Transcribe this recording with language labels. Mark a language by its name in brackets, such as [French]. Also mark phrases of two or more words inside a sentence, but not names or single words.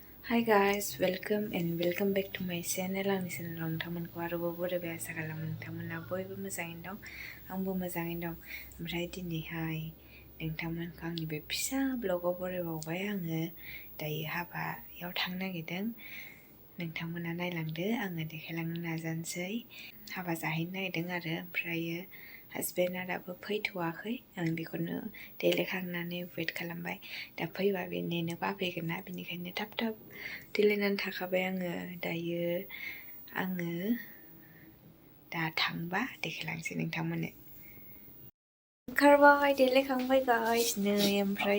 [English] Hi guys, welcome back to my channel. [Bodo] Ang channel nोंथांमोनखौ आरोबाव बरायबाय आसा खालामो नोंथांमोना बयबो मोजाङैनो दं आंबो मोजाङैनो दं ओमफ्राय दिनैहाय नोंथांमोनखौ आंनि बे फिसा ब्लगाव बरायबावबाय आङो दायो हाबायाव थांनो नागिरदों नोंथांमोना नायलांदो आङो देखायलांनो नाजानोसै हाबा जाहैनो नागिरदों आरो ओमफ्रायो हासबेन्डआ दाबो फैथ'वाखै आं बेखौनो देलायखांनानै वेट खालामबाय दा फैबा बे नेनो बाफैगोन ना बेनिखायनो थाब देलायनानै थाखाबाय दायो आङो दा थांबा देखायलांसै नोंथांमोननो ओंखारबाय देलायखांबाय गाइस नै ओमफ्राय